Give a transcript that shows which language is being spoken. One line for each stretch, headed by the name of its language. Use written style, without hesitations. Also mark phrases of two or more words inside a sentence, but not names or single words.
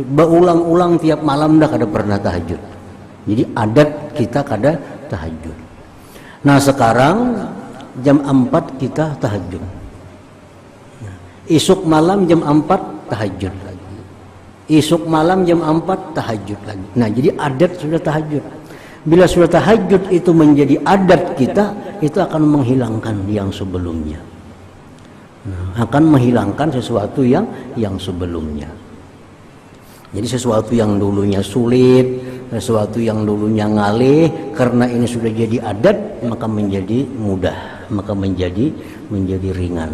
Banjar: Berulang-ulang tiap malam dah kada pernah tahajud. Jadi adat kita kada tahajud.
Indonesian: Nah, sekarang jam 4 kita tahajud.
Banjar: Isuk malam jam 4 tahajud lagi. Isuk malam jam 4 tahajud lagi.
Indonesian: Nah, jadi adat sudah tahajud. Bila sudah tahajud itu menjadi adat kita, itu akan menghilangkan yang sebelumnya. Nah, akan menghilangkan sesuatu yang sebelumnya. Jadi sesuatu yang dulunya sulit, sesuatu yang dulunya ngalih, karena ini sudah jadi adat, maka menjadi mudah, maka menjadi ringan.